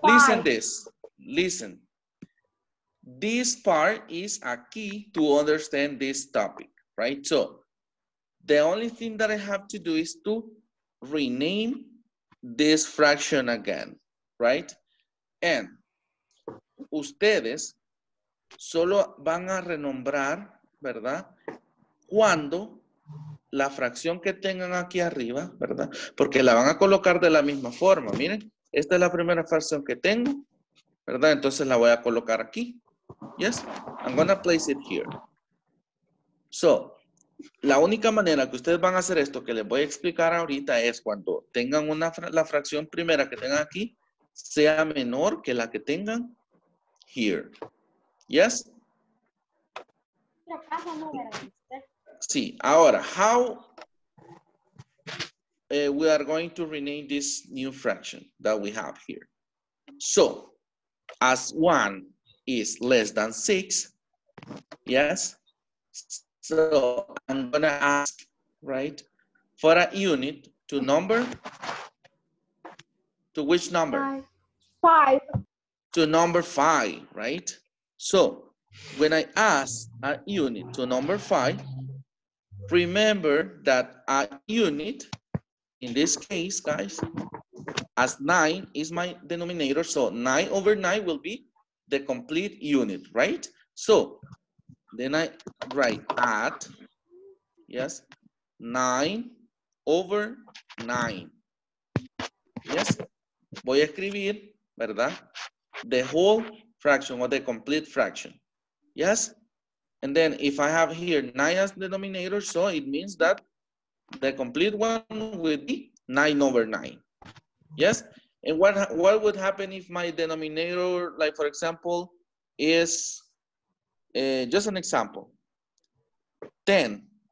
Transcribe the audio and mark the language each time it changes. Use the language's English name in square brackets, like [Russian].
[English] listen this. Listen. This part is a key to understand this topic, right? So, the only thing that I have to do is to rename this fraction again, right? [Spanish] And ustedes solo van a renombrar, ¿verdad? Cuando la fracción que tengan aquí arriba, ¿verdad? Porque la van a colocar de la misma forma. Miren, esta es la primera fracción que tengo, ¿verdad? Entonces la voy a colocar aquí. [English] Yes, I'm gonna place it here. [Spanish] So, la única manera que ustedes van a hacer esto que les voy a explicar ahorita es cuando tengan la fracción primera que tengan aquí sea menor que la que tengan here. [English] Yes? [Spanish] Sí, ahora, [English] how we are going to rename this new fraction that we have here. So, as 1 is less than 6, yes? So, I'm gonna ask, right, for a unit to number, to which number? 5. To number 5, right? So, when I ask a unit to number 5, remember that a unit, in this case, guys, as 9 is my denominator, so 9 over 9 will be the complete unit, right? So, then I write at, yes, 9 over 9. [Spanish] Yes, voy a escribir, ¿verdad? [English] The whole fraction or the complete fraction. Yes, and then if I have here 9 as denominator, so it means that the complete one will be 9 over 9. Yes, and what would happen if my denominator, like for example, is just an example, 10?